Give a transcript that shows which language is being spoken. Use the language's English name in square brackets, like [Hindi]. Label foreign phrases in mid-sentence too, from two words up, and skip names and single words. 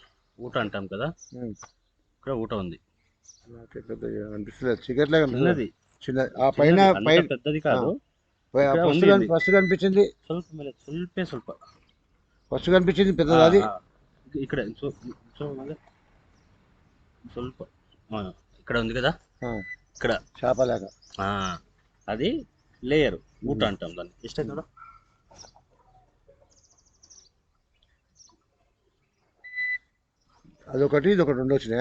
[Telugu] ఊట అంటాం కదా, ఇక్కడ ఊట ఉంది. అనిపిస్తుంది చికెన్ లాగా చిన్నది, చిన్న ఆ పైన పెద్దది కాదు. ఫస్ట్ కనిపించింది [Kannada] ಸ್ವಲ್ಪ ಮೇಲೆ ಸ್ವಲ್ಪ [Telugu] ఫస్ట్ కనిపించింది పెద్దది అది ఇక్కడ ಸ್ವಲ್ಪ ఇక్కడ ఉంది కదా, ఇక్కడ చేపలాగా అది లేయర్ ఊట అంటాం దాన్ని. ఇష్టం కదా. అదొకటి ఇదొకటి రెండు వచ్చినాయా?